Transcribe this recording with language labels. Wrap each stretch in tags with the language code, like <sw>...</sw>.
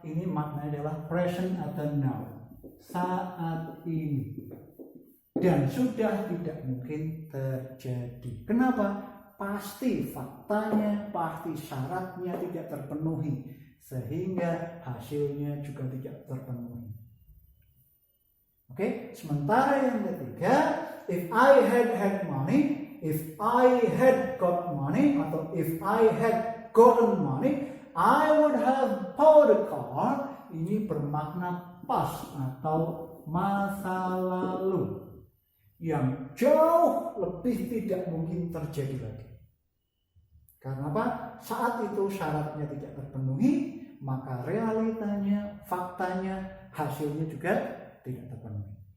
<id>Ini maknanya adalah present atau now, saat ini, dan sudah tidak mungkin terjadi. Kenapa? Pasti faktanya, pasti syaratnya tidak terpenuhi, sehingga hasilnya juga tidak terpenuhi. Oke, sementara yang ketiga,</id> <en>if I had money, if I had got money,</en> <id>atau</id> <en>if I had gotten money, I would have bought a car.</en> <id>Ini bermakna past atau masa lalu yang jauh lebih tidak mungkin terjadi lagi. Karena apa? Saat itu syaratnya tidak terpenuhi, maka realitanya, faktanya, hasilnya juga tidak terpenuhi.</id>